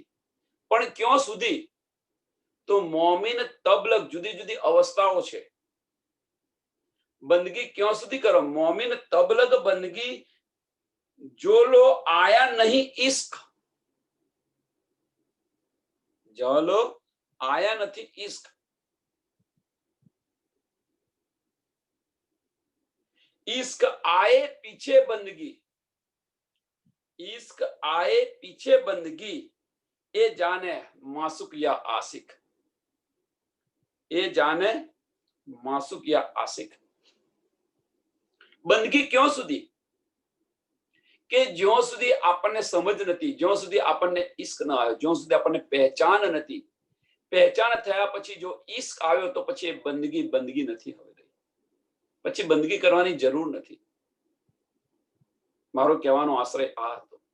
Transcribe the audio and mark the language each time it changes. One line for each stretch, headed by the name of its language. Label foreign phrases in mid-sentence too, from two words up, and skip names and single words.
Gujarati: પણ ક્યાં સુધી? તો
Hindi: मोमिन तबलग
Gujarati: જુદી જુદી અવસ્થાઓ છે. બંદગી ક્યાં સુધી કરો?
Hindi: मोमिन तबलग बंदगी जो लो आया नहीं इश्क,
Gujarati: જો લો આયા નથી ઇશ્ક.
Hindi: इश्क आए पीछे बंदगी, इश्क आए पीछे बंदगी, ए जाने मासुक या आशिक, ए जाने मासुक या आशिक.
Gujarati: બંદગી ક્યાં સુધી? કે જ્યાં સુધી આપણને સમજ નથી, જ્યાં સુધી આપણને ઈશ્ક ન આવ્યો, જ્યાં સુધી આપણને પહેચાન નથી. પહેચાન થયા પછી જો ઈશ્ક આવ્યો તો પછી એ બંદગી બંદગી નથી હવે રહી. પછી બંદગી કરવાની જરૂર નથી. મારો કહેવાનો આશ્રય આ હતો.